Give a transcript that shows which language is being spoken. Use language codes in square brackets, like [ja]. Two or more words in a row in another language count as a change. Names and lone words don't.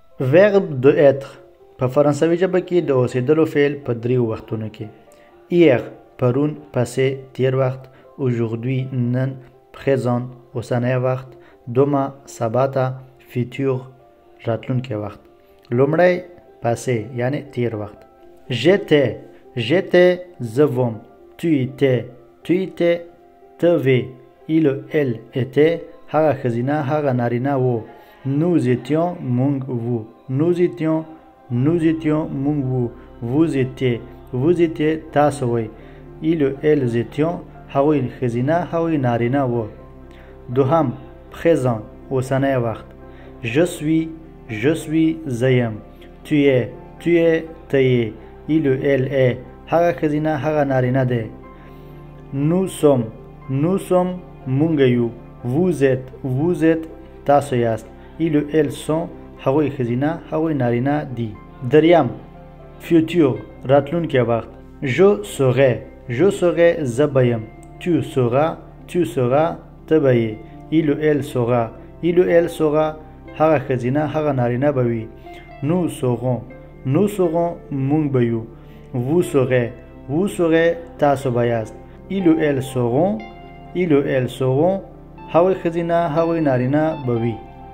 [fr] verbe de être [ps] په فرانسوي ژبه کې د اوسېدلو فعل په دریو وختونو کې hier پرون passé تیر وخت aujourd'hui نن présent اوسنی وخت demain سبا ته futur راتلونکی وخت لومړی passé یعنی تیر وخت j'étais زه وم [fr] tu étais t'avais il elle était [ps] هغه ښځینه هغه نارینه و [fr] nous étions [ps] مونږ وو [fr] nous étions [ps] مونږ وو [fr] vous étiez [ps] تاسو وئ [fr] ils elles [ps] étions هغوی ښځینه هغوی نارینه و دوهم présent اوسنی وخت [fr] je suis [ps] زه یم [fr] tu es [ps] ته یې [fr] il elle est [ps] هغه ښځینه هغه نارینه دی [fr] nous sommes [ps] مونږ یو [fr] vous êtes [ps] تاسو یاست [fr] il elles [ps] sont هغوی ښځینه هغوی نارینه دي دریم futur راتلونکی وخت [fr] je serai [ps] زه به یم [fr] tu seras [ps] ته به یې [fr] il elle sera [ps] هغه ښځینه هغه نارینه به وي [fr] nous serons [ps] مونږ به یو [fr] vous serez [ps] تاسو به یاست [fr] il elles seront [ps] هغوی ښځینه هغوی نارینه به وي